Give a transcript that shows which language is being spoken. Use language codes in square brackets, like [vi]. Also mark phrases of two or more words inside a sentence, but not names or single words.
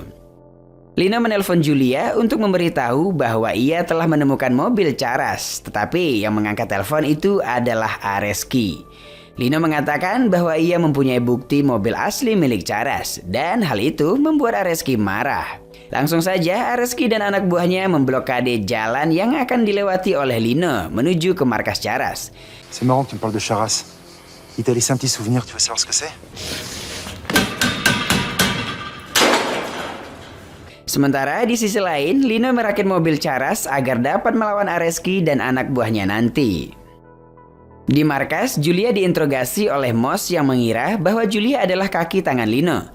[id] Lino menelpon Julia untuk memberitahu bahwa ia telah menemukan mobil Charas, tetapi yang mengangkat telepon itu adalah Areski. Lino mengatakan bahwa ia mempunyai bukti mobil asli milik Charas, dan hal itu membuat Areski marah. Langsung saja Areski dan anak buahnya memblokade jalan yang akan dilewati oleh Lino menuju ke markas Charas. [fr] C'est marrant que tu me parles de Charas. Il t'a laissé un petit souvenir, tu veux savoir ce que c'est? [id] Sementara di sisi lain, Lino merakit mobil Charas agar dapat melawan Areski dan anak buahnya nanti. Di markas, Julia diinterogasi oleh Moss yang mengira bahwa Julia adalah kaki tangan Lino.